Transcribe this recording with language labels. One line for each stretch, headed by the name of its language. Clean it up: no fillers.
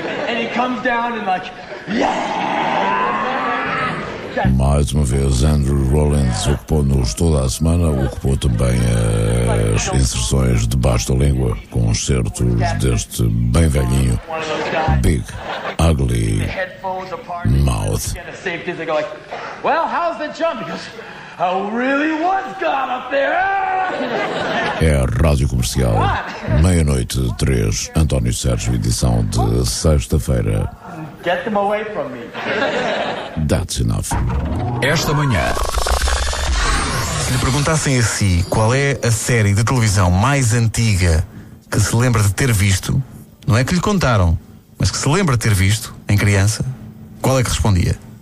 English: And he comes down and like, yeah.
Portuguese: Mais uma vez, Andrew Rollins ocupou-nos toda a semana, ocupou também as inserções de Baixo da Língua, com os certos deste bem velhinho, Big Ugly Mouth.
English: Well, how's the jump? I really was gone up there.
Portuguese: É a Rádio Comercial, meia-noite, 3, António Sérgio, edição de sexta-feira.
English: Get them away from me. That's enough.
Portuguese: Esta manhã, se lhe perguntassem a si qual é a série de televisão mais antiga que se lembra de ter visto, não é que lhe contaram, mas que se lembra de ter visto em criança, qual é que respondia?